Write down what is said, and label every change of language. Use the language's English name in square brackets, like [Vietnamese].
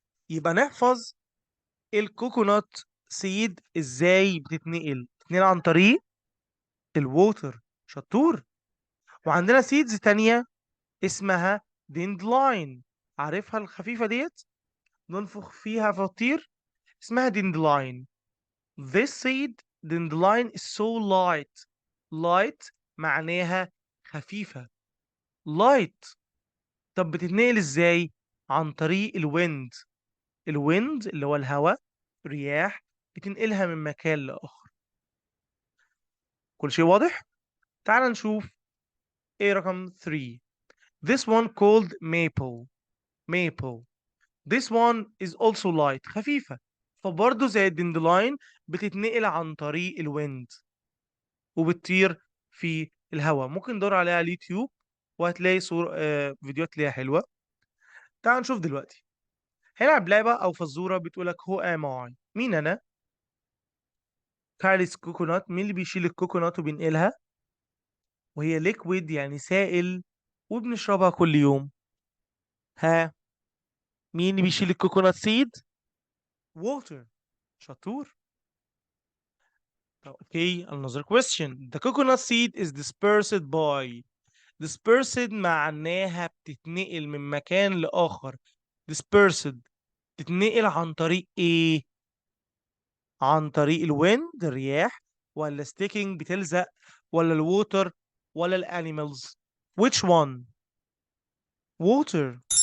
[Arabic] يبقى نحفظ الكوكونات سيد ازاي بتتنقل عن طريق الووتر. شطور. وعندنا سيدز تانية اسمها ديندلاين. عارفها الخفيفة ديت؟ ننفخ فيها فتطير. اسمها ديندلاين. [English] This seed dandelion is so light. [Arabic] light معناها خفيفة. light. طب بتتنقل ازاي؟ عن طريق الويند. الويند اللي هو الهواء، رياح بتنقلها من مكان لآخر. كل شيء واضح؟ تعال نشوف ايه رقم 3. [English] This one called maple. maple. This one is also light. [Arabic] خفيفة. فبرضه زي الدندلاين بتتنقل عن طريق الويند وبتطير في الهواء. ممكن تدور عليها على اليوتيوب وهتلاقي فيديوهات ليها حلوة. تعال نشوف دلوقتي. هنلعب لعبة أو فزورة بتقولك هو ام اي، مين أنا؟ كاريس كوكونات، مين اللي بيشيل الكوكونات وبينقلها؟ وهي ليكويد يعني سائل وبنشربها كل يوم. ها، مين اللي بيشيل الكوكونات سيد؟ ووتر. شطور. [English] Okay, another question. The coconut seed is dispersed by. [Arabic] dispersed معناها بتتنقل من مكان لآخر. dispersed تتنقل عن طريق ايه؟ عن طريق الويند الرياح، ولا sticking بتلزق، ولا الووتر، ولا الانيمالز؟ [English] which one؟ [Arabic] water.